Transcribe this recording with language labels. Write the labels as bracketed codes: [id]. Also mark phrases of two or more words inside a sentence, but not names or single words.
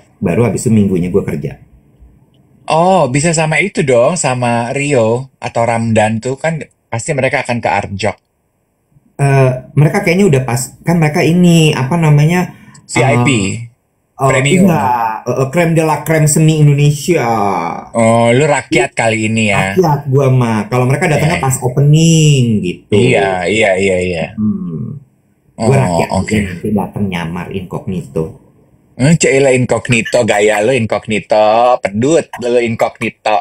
[id] Baru habis itu minggunya gue kerja. oh, bisa sama itu dong, sama Rio atau Ramdan tuh kan pasti mereka akan ke Arjok. Mereka kayaknya udah pas. Kan mereka ini, apa namanya, VIP, iya, premium. [fr] Krem de la krem [id] seni Indonesia. Oh, lu rakyat kali ini ya. Rakyat gua mah. Kalau mereka datangnya Ya. pas opening gitu. Iya, iya, iya, iya. Gua Oh, rakyat oke. aja nanti datang nyamar incognito. Cila incognito, gaya lu incognito, pedut lu incognito.